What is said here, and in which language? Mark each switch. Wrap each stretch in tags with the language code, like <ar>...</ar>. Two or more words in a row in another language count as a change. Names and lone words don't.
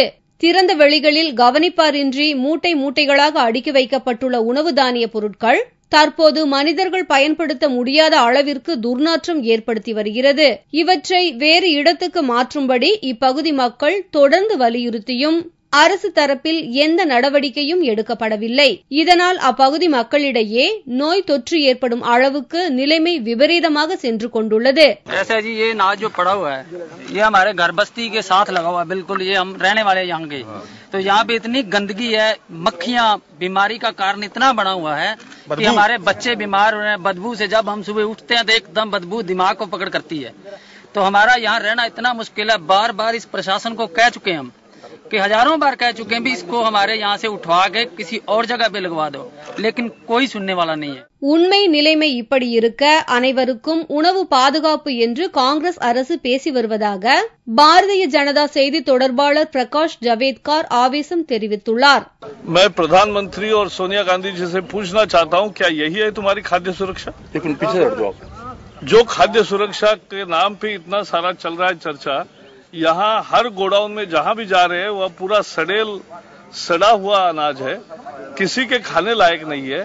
<ta>திறந்த வெளிகளில் கவனிப்பாரின்றி மூட்டை மூட்டைகளாக அடுக்கி வைக்கப்பட்டுள்ள உணவு தானிய பொருட்கள் தற்போது மனிதர்கள் பயன்படுத்த முடியாத அளவிற்கு துர்நாற்றம் ஏற்படுத்தி வருகிறது. இவற்றை வேறு இடத்துக்கு மாற்றும்படி இப்பகுதி மக்கள் தொடர்ந்து வலியுறுத்தியும் அரசு தரப்பில் எந்த நடவடிக்கையும் எடுக்கப்படவில்லை. இதனால் அப்பகுதி மக்களிடையே நோய் தொற்று ஏற்படும் அளவுக்கு நிலைமை விபரீதமாக சென்று கொண்டுள்ளது.</ta> <hi>तो यहाँ पे इतनी गंदगी है, मक्खियाँ बीमारी का कारण इतना बना हुआ है कि हमारे बच्चे बीमार हो रहे हैं। बदबू से जब हम सुबह उठते हैं तो एकदम बदबू दिमाग को पकड़ करती है। तो हमारा यहाँ रहना इतना मुश्किल है। बार बार इस प्रशासन को कह चुके हैं हम कि हजारों बार कह चुके हैं भी इसको हमारे यहाँ से उठवा के किसी और जगह पे लगवा दो, लेकिन कोई सुनने वाला नहीं है.</hi> <ta>உண்மை நிலைமை இப்படி இருக்க அனைவருக்கும் உணவு பாதுகாப்பு என்று காங்கிரஸ் அரசு பேசி வருவதாக பாரதிய ஜனதா செய்தி தொடர்பாளர் பிரகாஷ் ஜவேத்கார் ஆவேசம் தெரிவித்துள்ளார்.</ta> <hi>मैं प्रधानमंत्री और सोनिया गांधी जी से पूछना चाहता हूँ, क्या यही है तुम्हारी खाद्य सुरक्षा? लेकिन पीछे हट जाओ. जो खाद्य सुरक्षा के नाम पे इतना सारा चल रहा है चर्चा, यहाँ हर गोडाउन में जहाँ भी जा रहे हैं वह पूरा सड़ा हुआ अनाज है, किसी के खाने लायक नहीं है.</hi>